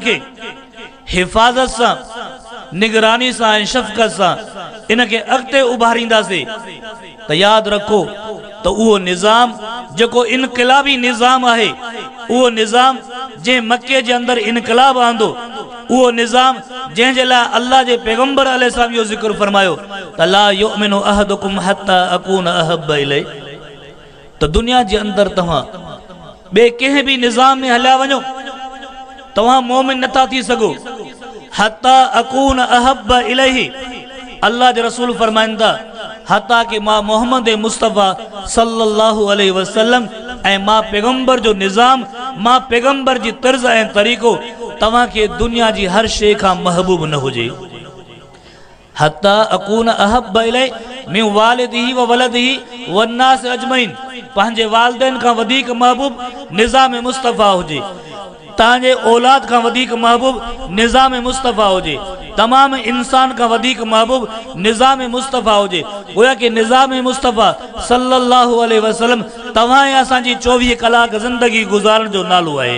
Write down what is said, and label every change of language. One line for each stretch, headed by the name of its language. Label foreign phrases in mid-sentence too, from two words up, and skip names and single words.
Sindhi: खे हिफ़ाज़त सां, निगरानी सां ऐं शफ़क़त सां इन खे अॻिते उभारींदासीं त यादि रखो त उहो निज़ाम जेको इनक़िलाबी निज़ाम आहे, उहो निज़ाम जंहिं मके जे अंदरि इनक़िलाब आंदो, उहो निज़ाम जंहिंजे लाइ अल्लाह जे पैगम्बर अलैहिस्सलाम इहो ज़िक्र फरमायो त
Arabic: لا يؤمن أحدكم حتى أكون أحب إليه,
Sindhi: त दुनिया जे अंदरि तव्हां ॿिए कंहिं बि निज़ाम में हलिया वञो, तव्हां मोमिन नथा थी सघो
Arabic: حتى أكون أحب إليه.
Sindhi: अल्लाह जे रसूल फरमाईंदा हत्ता कि मां मोहम्मद मुस्तफ़ा
Arabic: صلى الله عليه وسلم
Sindhi: ऐं मां पैगम्बर जो निज़ाम, मां पैगम्बर जी तर्ज़ ऐं तरीक़ो तव्हांखे दुनिया जी हर शइ खां महबूब न हुजे।
Arabic: حتى أكون أحب إليه من والده وولده والناس أجمعين,
Sindhi: पंहिंजे वालिदैन खां वधीक महबूब निज़ाम मुस्तफ़ा हुजे, तव्हांजे औलाद खां वधीक महबूब निज़ाम मुस्तफ़ा हुजे, तमाम इंसान खां वधीक महबूब निज़ाम मुस्तफ़ा हुजे। गोया कि निज़ाम मुस्तफ़ा
Arabic: صلى الله عليه وسلم
Sindhi: तव्हां ऐं असांजी 24 कलाक ज़िंदगी गुज़ारण जो नालो आहे।